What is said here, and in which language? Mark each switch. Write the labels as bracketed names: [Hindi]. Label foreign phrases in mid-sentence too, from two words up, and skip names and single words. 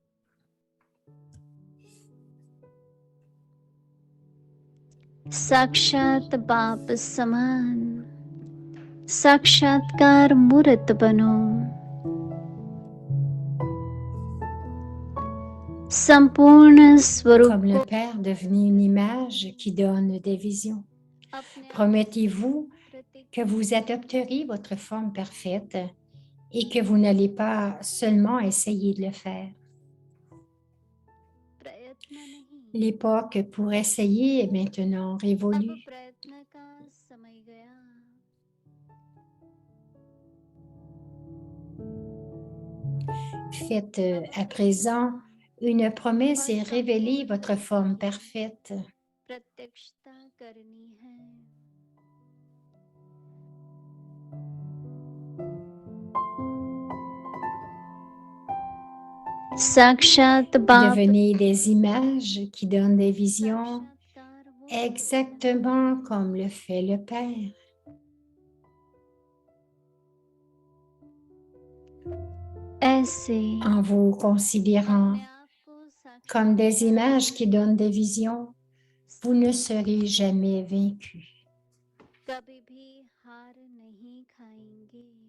[Hindi] साक्षात बाप समान साक्षात्कार मूर्त बनो संपूर्ण स्वरूप [French] Comme le Père, devenez une image qui donne des visions. Promettez-vous que vous adopterez votre forme parfaite et que vous n'allez pas seulement essayer de le faire. [Hindi] प्रयत्न नहीं [French] L'époque pour essayer est maintenant [Hindi] अब [French] révolue. [Hindi] प्रयत्न का समय गया [French] Faites à présent une promesse et révélez votre forme parfaite. [Hindi] प्रत्यक्षता करनी है साक्षात बाप [French] Devenez des images qui donnent des visions [Hindi] साक्षात्कार मूर्त [French] exactement comme le fait le Père. [Hindi] ऐसे [French] En vous considérant [Hindi] अपने आप को [French] comme des [Hindi] साक्षात्कार [French] images qui donnent des visions, vous ne serez jamais vaincu. [Hindi] कभी भी हार नहीं खाएंगे